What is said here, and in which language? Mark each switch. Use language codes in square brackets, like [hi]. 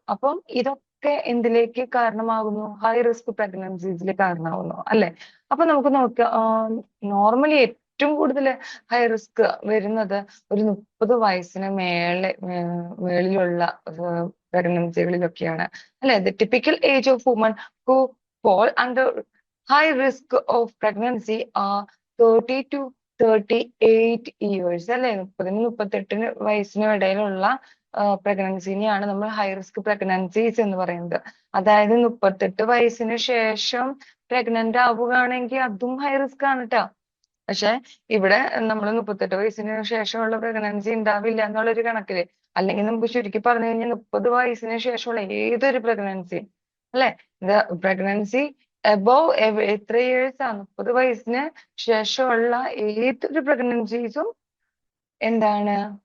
[ml] അപ്പം ഇതൊക്കെ എന്തിലേക്ക് കാരണമാകുന്നു? ഹൈ റിസ്ക് പ്രഗ്നൻസീസിൽ കാരണമാകുന്നു അല്ലെ. അപ്പൊ നമുക്ക് നോക്കാം, നോർമലി ഏറ്റവും കൂടുതൽ ഹൈ റിസ്ക് വരുന്നത് ഒരു 30 വയസ്സിന് മേളിലുള്ള പ്രഗ്നൻസികളിലൊക്കെയാണ് അല്ലെ. [en] The typical age of women who fall under high risk of pregnancy are 30 to 38 years അല്ലെ. [ml] 30-38 വയസ്സിനും ഇടയിലുള്ള പ്രഗ്നൻസിനെയാണ് നമ്മൾ ഹൈ റിസ്ക് പ്രഗ്നൻസീസ് എന്ന് പറയുന്നത്. അതായത് 38 വയസ്സിന് ശേഷം പ്രഗ്നന്റ് ആവുകയാണെങ്കിൽ അതും ഹൈ റിസ്ക് ആണ് കേട്ടോ. പക്ഷെ ഇവിടെ നമ്മൾ 38 വയസ്സിന് ശേഷമുള്ള പ്രഗ്നൻസി ഉണ്ടാവില്ല എന്നുള്ളൊരു കണക്കില്, അല്ലെങ്കിൽ നമുക്ക് ചുരുക്കി പറഞ്ഞു കഴിഞ്ഞാൽ 30 വയസ്സിന് ശേഷമുള്ള ഏതൊരു പ്രഗ്നൻസി അല്ലെ, പ്രഗ്നൻസി എബോവ് എത്ര ഇയേഴ്സ് ആണ്, 30 വയസ്സിന് ശേഷമുള്ള ഏതൊരു പ്രഗ്നൻസീസും എന്താണ്?